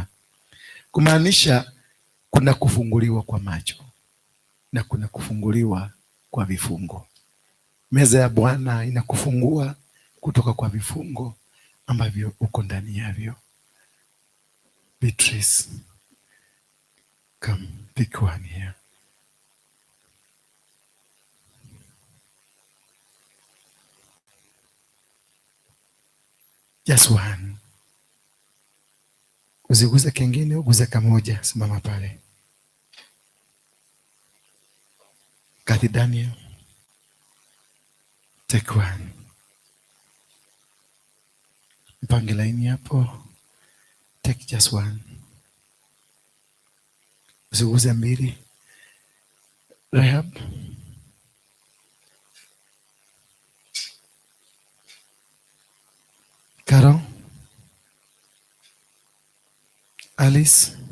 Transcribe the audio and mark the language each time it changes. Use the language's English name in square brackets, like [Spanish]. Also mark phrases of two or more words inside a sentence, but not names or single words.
[Swahili] Kumaanisha kuna kufunguliwa kwa macho na kuna kufunguliwa kwa vifungo. Meza ya Bwana inakufungua kutoka kwa vifungo ambavyo uko ndani yavyo. [English] Beatrice, come pick one here. Just one. [Swahili] Usiguze kengine, uguze kamoja. Simama pale. [English] Kathy Daniel, take one. [Swahili] Mpange laini hapo. [English] Take just one. [Swahili] Usiguze mbili. Rahab. Carol. Alice.